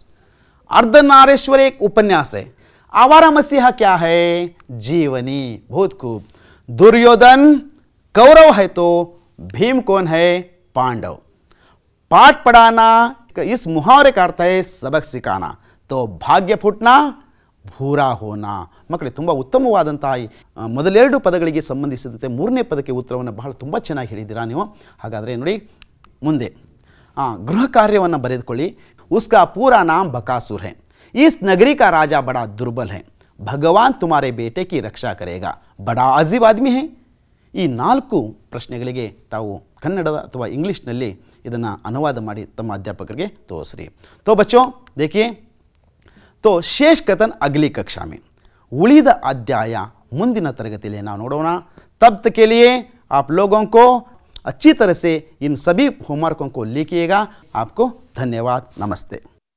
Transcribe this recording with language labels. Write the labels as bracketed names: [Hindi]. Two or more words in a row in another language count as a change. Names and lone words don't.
[Hindi] अर्धनारीश्वर एक उपन्यास है, आवारा मसीहा क्या है, जीवनी। बहुत खूब। दुर्योधन कौरव है तो भीम कौन है, पांडव। पाठ पढ़ाना, इस मुहावरे का अर्थ है सबक सिखाना। तो भाग्य फुटना, बुरा होना. [Kannada] ಮಕ್ಕಳೇ ತುಂಬ ಉತ್ತಮವಾದಂತಹ ಮೊದಲೆರಡು ಪದಗಳಿಗೆ ಸಂಬಂಧಿಸಿದಂತೆ ಮೂರನೇ ಪದಕ್ಕೆ ಉತ್ತರವನ್ನು ತುಂಬ ಚೆನ್ನಾಗಿ ಹೇಳಿದ್ದೀರಾ ನೀವು. ಹಾಗಾದರೆ ನೋಡಿ ಮುಂದೆ ಗೃಹ ಕಾರ್ಯವನ್ನು ಬರೆದುಕೊಳ್ಳಿ. [Hindi] उसका पूरा नाम बकासुर है. इस नगरी का राजा बड़ा दुर्बल है. भगवान तुम्हारे बेटे की रक्षा करेगा. बड़ा अजीब आदमी है. [Kannada] ಈ ನಾಲ್ಕು ಪ್ರಶ್ನೆಗಳಿಗೆ ತಾವು ಕನ್ನಡದ ಅಥವಾ ಇಂಗ್ಲಿಷ್ನಲ್ಲಿ ಇದನ್ನು ಅನುವಾದ ಮಾಡಿ ತಮ್ಮ ಅಧ್ಯಾಪಕರಿಗೆ ತೋರಿಸ್ರಿ. [Hindi] तो बच्चों देखिए, तो शेष कथन अगली कक्षा में, [Kannada] ಉಳಿದ ಅಧ್ಯಾಯ ಮುಂದಿನ ತರಗತಿಯಲ್ಲಿ ನಾವು ನೋಡೋಣ. [Hindi] तब तक के लिए आप लोगों को अच्छी तरह से इन सभी होमवर्कों को लिखिएगा. आपको धन्यवाद. नमस्ते.